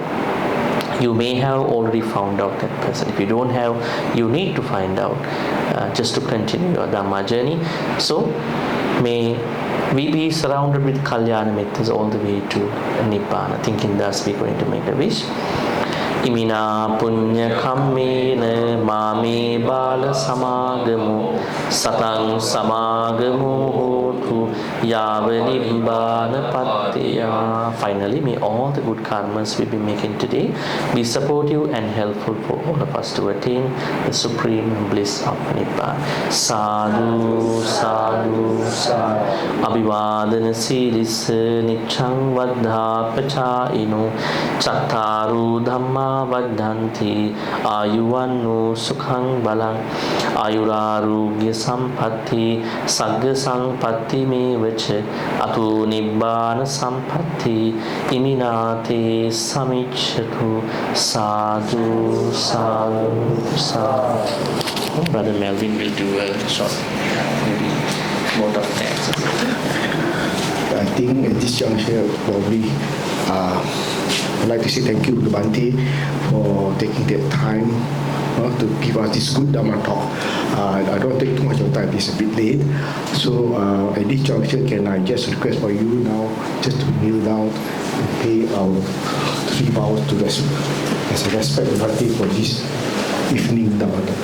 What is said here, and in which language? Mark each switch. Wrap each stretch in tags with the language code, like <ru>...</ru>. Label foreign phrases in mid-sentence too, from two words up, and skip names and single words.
<en>You may have already found out that person. If you don't have, you need to find out just to continue your Dhamma journey. So, may we be surrounded with</en> <pi>Kalyana Mittas</pi> <en>all the way to Nibbana. Thinking thus, we're going to make a wish.</en> <pi>Imina punya kammena mame bala samagamu satang samagamu hotu yava nibbana pattiya.</pi> <en>Finally, may all the good karmas we be making today be supportive and helpful for all of us to attain the supreme bliss of Nibbana.</en> <pi>Sadhu, sadhu, sadhu. Abhivadana silissa niccang vaddha pacainu chattaru dhamma Vadhanti ayuvannu sukhang balang ayurarugya sampatti sagga sampatti me vacha atu nibbana sampatti iminate samichatu. Sadhu, sadhu, sadhu.</pi> <en>Brother Melvin will do a short maybe vote of thanks. I think at this juncture probably I'd like to say thank you to Bhante for taking that time to give us this good Dhamma talk. I don't take too much of time, it's a bit late. So at this juncture, can I just request for you now just to kneel down and pay our 3 vows to as a respect to Bhante for this evening Dhamma talk.</en>